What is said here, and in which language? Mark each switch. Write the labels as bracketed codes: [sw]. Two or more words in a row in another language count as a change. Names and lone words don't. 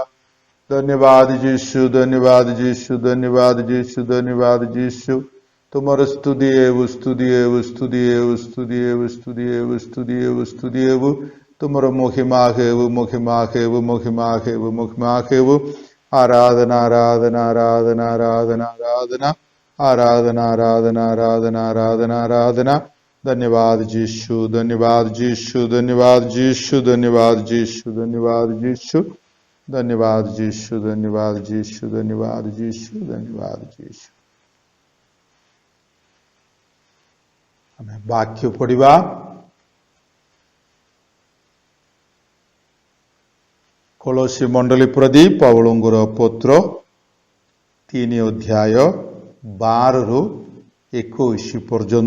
[or] ଧନ୍ୟବାଦ ଯୀଶୁ, ଧନ୍ୟବାଦ ଯୀଶୁ, ଧନ୍ୟବାଦ ଯୀଶୁ, ଧନ୍ୟବାଦ ଯୀଶୁ। ତୁମର ସ୍ତୁତି ହେଉ, ସ୍ତୁତି ହେଉ, ସ୍ତୁତି ହେଉ, ସ୍ତୁତି ହେଉ, ସ୍ତୁତି ହେଉ, ସ୍ତୁତି ହେଉ, ସ୍ତୁତି ହେଉ। ତୁମର ମହିମା ହେଉ, ମହିମା ହେଉ, ମହିମା ହେଉ, ମହିମା ହେଉ। [hi] आराधना, आराधना, आराधना, आराधना, आराधना, आराधना, आराधना, आराधना, आराधना, आराधना। धन्यवाद यीशु, धन्यवाद यीशु, धन्यवाद यीशु, धन्यवाद यीशु, धन्यवाद यीशु, धन्यवाद यीशु, धन्यवाद यीशु, धन्यवाद यीशु, धन्यवाद यीशु। [or] ଆମେ ବାକ୍ୟ ପଢ଼ିବା। କଲୋସୀ ମଣ୍ଡଳୀ ପ୍ରତି ପାଉଲଙ୍କର ପତ୍ର 3 ଅଧ୍ୟାୟ 12-21 ପର୍ଯ୍ୟନ୍ତ।